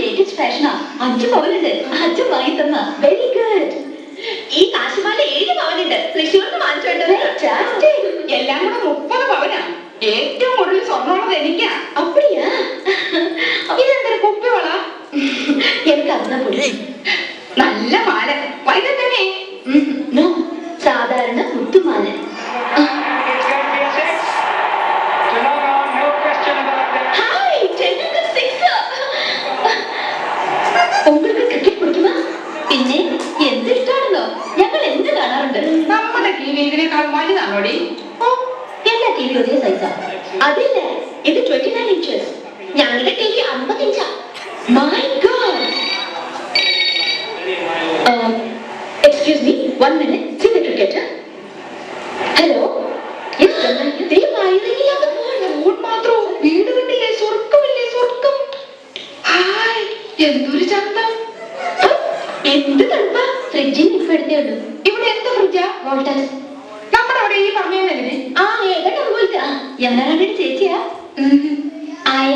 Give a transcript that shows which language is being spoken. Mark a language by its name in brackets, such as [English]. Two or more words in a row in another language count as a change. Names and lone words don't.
[English] latest fashion. [Malayalam] 5 പവനുണ്ട്. അച്ഛൻ വാങ്ങി തന്ന. [English] very good. [Malayalam] ഈ കാശുമാല 7 പവനുണ്ട്. തൃശ്ശൂർന്ന് വാങ്ങിച്ചോണ്ടത്. എല്ലാം കൂടെ 30 പവനാ. ഏറ്റവും കൂടുതൽ സ്വർണ്ണമുള്ളത് എനിക്കാ. [Tamil] அப்படியா? [Malayalam] ഇതെന്തൊരു കുപ്പിവള? [Tamil] எனக்கு அதுதான் பிடிக்கும். [Malayalam] നല്ല മാല. വൈദ തന്നെ. നോ, സാധാരണ മുത്തുമാല. ഹായ്, ടെൻഡുൽക്കർ സിക്സർ. உங்களுக்கு ക്രിക്കറ്റ് പിടിക്കുമോ? പിന്നെ എന്ത് ഇഷ്ടമാണെന്നോ? ഞങ്ങൾ എന്ത് കാണാറുണ്ട്. നമ്മുടെ ടി വി ഇതിനേക്കാൾ വലുതാണോടി? ഓ, എല്ലാ ടി വി ഒരേ സൈസാ. അതില്ല, ഇത് 29 ഇഞ്ചസ്. ഞങ്ങളുടെ ടി വി 50 ഇഞ്ചാ. [English] my god. excuse me, 1 minute. See the cricketer. [Malayalam] ഹലോ. Yes, ദേ വയറിങ്ങില്ല. ഫോൺ മാത്രം. വീട് കണ്ടില്ലേ? സ്വർഗമില്ലേ? സ്വർഗം. ഹായ്, എന്തൊരു ചന്തം. എന്ത് തണുപ്പാ. ഫ്രിഡ്ജിൽ ഇപ്പൊ എടുത്തേ ഉള്ളൂ. ഇവിടെ എന്ത് ഫ്രിഡ്ജാ? വോൾട്ടാസ്. നമ്മുടെ അവിടെ ഈ പറഞ്ഞതിന് ആ, ഏതാണ്ട് അതുപോലത്തെ. യമുനാറാണിയുടെ ചേച്ചിയാ. ആയ.